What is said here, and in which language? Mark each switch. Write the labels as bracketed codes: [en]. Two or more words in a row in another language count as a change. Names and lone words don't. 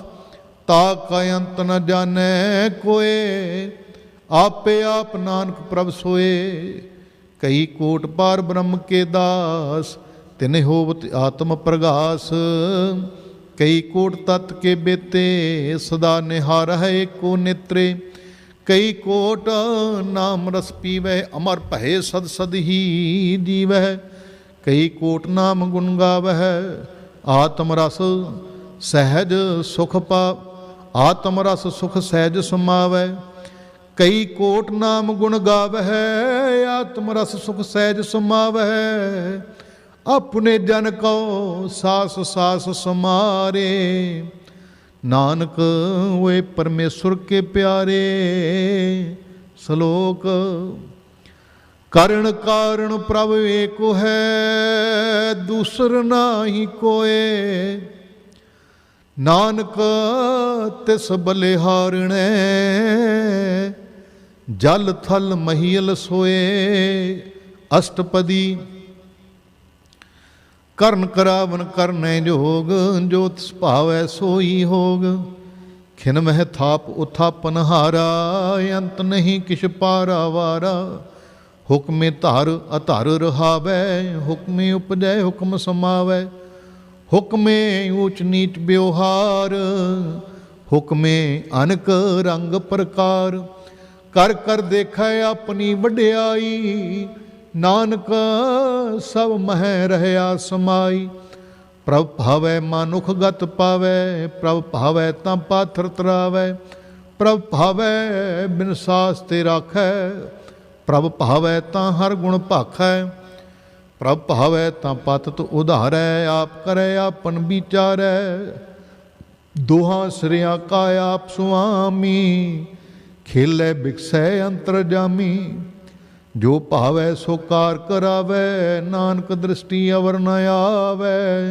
[pa] ਤਾਕਾ ਅੰਤ ਨ ਜਾਨੇ ਕੋਇ, ਆਪੇ ਆਪ ਨਾਨਕ ਪ੍ਰਭ ਸੋਇ। ਕਈ ਕੋਟ ਪਾਰ ਬ੍ਰਹਮ ਕੇ ਦਾਸ, ਤਿਨ ਹੋਵਤ ਆਤਮ ਪਰਗਾਸ। ਕਈ ਕੋਟ ਤਤ ਕੇ ਬੇਤੇ, ਸਦਾ ਨਿਹਾਰ ਹੈ ਏਕੋ ਨੇਤ੍ਰੇ। ਕਈ ਕੋਟ ਨਾਮ ਰਸ ਪੀਵੈ, ਅਮਰ ਭਯ ਸਦ ਸਦ ਹੀ ਜੀਵੈ। ਕਈ ਕੋਟ ਨਾਮ ਗੁਣ ਗਾਵੈ, ਆਤਮ ਰਸ ਸਹਜ ਸੁਖ ਪਾ। ਆਤਮ ਰਸ ਸੁਖ ਸਹਜ ਸਮਾਵੈ। ਕਈ ਕੋਟ ਨਾਮ ਗੁਣ ਗਾਵੈ, ਆਤਮ ਰਸ ਸੁਖ ਸਹਜ ਸਮਾਵੈ। ਅਪਨੇ ਜਨ ਕਉ ਸਾਸ ਸਾਸ ਸਮਾਰੇ, ਨਾਨਕ ਵੇ ਪਰਮੇਸੁਰ ਕੇ ਪਿਆਰੇ। ਸਲੋਕ ਕਰਣ ਕਾਰਣ ਪ੍ਰਭ ਏਕ ਹੈ, ਦੂਸਰ ਨਾਹੀ ਕੋਇ। ਨਾਨਕ ਤਿਸ ਬਲਿਹਾਰਣੇ, ਜਲ ਥਲ ਮਹੀਅਲ ਸੋਇ। अष्टपदी ਕਰਨ ਕਰਾਵਨ ਕਰਨੈ ਜੋਗ, ਜੋ ਤਿਸ ਭਾਵੈ ਸੋਈ ਹੋਗ। ਖਿਨ ਮਹਿ ਥਾਪ ਉਥਾਪਨ ਹਾਰਾ, ਅੰਤ ਨਹੀਂ ਕਿਛ ਪਾਰਾ ਵਾਰਾ। ਹੁਕਮੇ ਧਰ ਅਧਰ ਰਹਾਵੈ, ਹੁਕਮੇ ਉਪਜੈ ਹੁਕਮ ਸਮਾਵੈ। ਹੁਕਮੇ ਊਚ ਨੀਚ ਬਿਵਹਾਰ, ਹੁਕਮੇ ਅਨਕ ਰੰਗ ਪ੍ਰਕਾਰ। ਕਰ ਕਰ ਦੇਖੈ ਆਪਣੀ ਵਡਿਆਈ, ਨਾਨਕ ਸਭ ਮਹਿ ਰਹਿਆ ਸਮਾਈ। ਪ੍ਰਭ ਭਾਵੈ ਮਾਨੁਖ ਗਤਿ ਪਾਵੈ, ਪ੍ਰਭ ਭਾਵੈ ਤਾਂ ਪਾਥਰ ਤਰਾਵੈ। ਪ੍ਰਭ ਭਾਵੈ ਬਿਨ ਸਾਸ ਤੇ ਰਾਖੈ, ਪ੍ਰਭ ਭਾਵੈ ਤਾਂ ਹਰਿ ਗੁਣ ਭਾਖੈ। ਪ੍ਰਭ ਭਾਵੈ ਤਾਂ ਪਤਿਤ ਉਧਾਰੈ, ਆਪ ਕਰੈ ਆਪਨ ਵਿਚਾਰੈ। ਦੋਹਾਂ ਸਿਰਿਆਂ ਕਾ ਆਪ ਸੁਆਮੀ, ਖੇਲੇ ਬਿਕਸੈ ਅੰਤਰਜਾਮੀ। ਜੋ ਭਾਵੈ ਸੋ ਕਾਰ ਕਰਾਵੈ, ਨਾਨਕ ਦ੍ਰਿਸ਼ਟੀ ਅਵਰ ਨ ਆਵੈ।